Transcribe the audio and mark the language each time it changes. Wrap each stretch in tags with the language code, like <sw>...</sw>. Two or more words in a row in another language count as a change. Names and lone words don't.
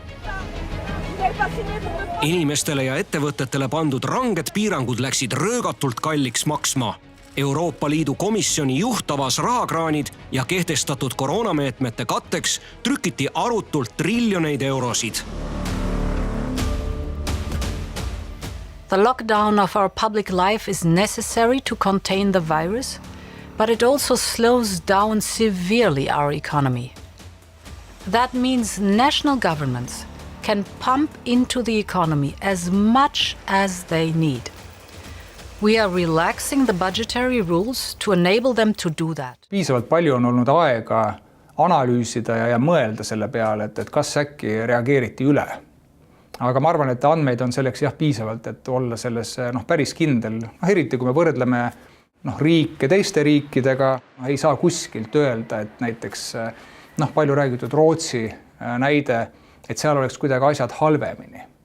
<et>Inimestele ja ettevõtetele pandud ranged piirangud läksid röögatult kalliks maksma. Euroopa Liidu komisjoni juhtavas rahakraanid ja kehtestatud koroonameetmete katteks trükiti arutult triljoneid eurosid.</et> <en>The lockdown of our public life is necessary to contain the virus, but it also slows down severely our economy. That means national governments can pump into the economy as much as they need. We are relaxing the budgetary rules to enable them to do that.</en> <et>Piisavalt palju on olnud aega analüüsida ja mõelda selle peale, et kas äkki reageeriti üle. Aga ma arvan, et andmeid on selleks piisavalt, et olla selles päris kindel. Eriti kui me võrdleme riike teiste riikidega, ei saa kuskilt öelda, et näiteks palju räägitud Rootsi näide, et seal oleks kuidagi asjad halvemini.</et>